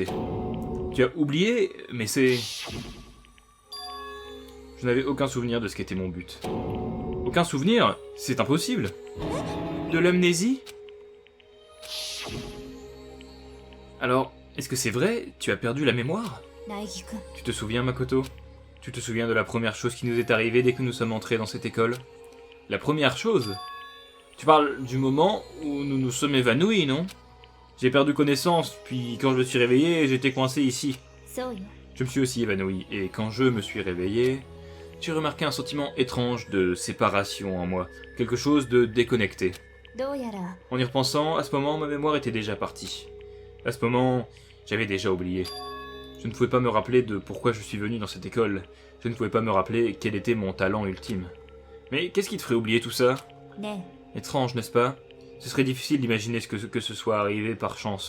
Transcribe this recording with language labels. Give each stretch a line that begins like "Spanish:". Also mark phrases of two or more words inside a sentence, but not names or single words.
French: Tu as oublié? Mais c'est... Je n'avais aucun souvenir de ce qu'était mon but. Aucun souvenir? C'est impossible. De l'amnésie? Alors, est-ce que c'est vrai? Tu as perdu la mémoire? 苗木くん Tu te souviens, Makoto? Tu te souviens de la première chose qui nous est arrivée dès que nous sommes entrés dans cette école? La première chose? Tu parles du moment où nous nous sommes évanouis, non? J'ai perdu connaissance, puis quand je me suis réveillé, j'étais coincé ici.
Japanese: そうよ
French: Je me suis aussi évanoui, et quand je me suis réveillé, j'ai remarqué un sentiment étrange de séparation en moi, quelque chose de déconnecté.
Japanese: どうやら
French: En y repensant, à ce moment, ma mémoire était déjà partie. À ce moment, j'avais déjà oublié. Je ne pouvais pas me rappeler de pourquoi je suis venu dans cette école. Je ne pouvais pas me rappeler quel était mon talent ultime. Mais qu'est-ce qui te ferait oublier tout ça?
Japanese: ね
French: Étrange, n'est-ce pas? Ce serait difficile d'imaginer que ce soit arrivé par chance.